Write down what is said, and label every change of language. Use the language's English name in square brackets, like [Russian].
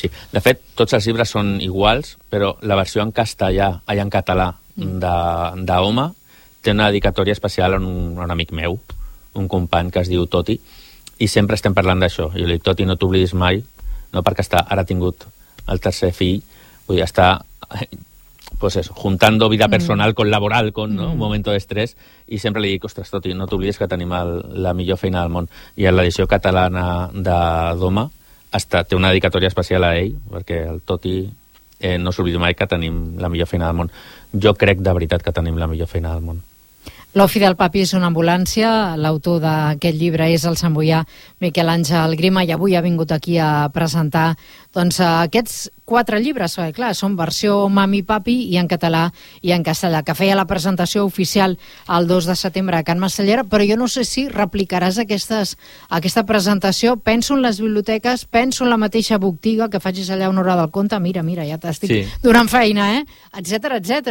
[Catalan] De fet, tots els llibres són iguals, però la versió en castellà i en català d'Home té una dedicatòria especial a un amic meu, un company que es diu Toti, i sempre estem parlant d'això. Jo li dic, Toti, no t'oblidis mai, no, perquè ara ha tingut el tercer fill, vull dir, està... [Spanish] pues eso, juntando vida personal con laboral, con ¿no? un momento de estrés, [Catalan] i sempre li dic, ostres, Toti, no t'oblidis que tenim la millor feina del món. I a l'edició catalana d'Home té una dedicatòria especial a ell, perquè el Toti no s'oblidi mai que tenim la millor feina del món. Jo crec de veritat que tenim la millor feina del món. L'Ofi del Papi és una ambulància, l'autor d'aquest llibre és el santboià Miquel Àngel Grima, i avui ha vingut aquí a presentar doncs aquests quatre llibres, clar, són versió Mami Papi i en català i en castellà, que feia la presentació oficial el 2 de setembre a Can Marcellera, però jo no sé si replicaràs aquesta presentació, penso en les biblioteques, penso en la mateixa botiga que facis allà una hora del conte, mira, ja t'estic donant feina, etcètera.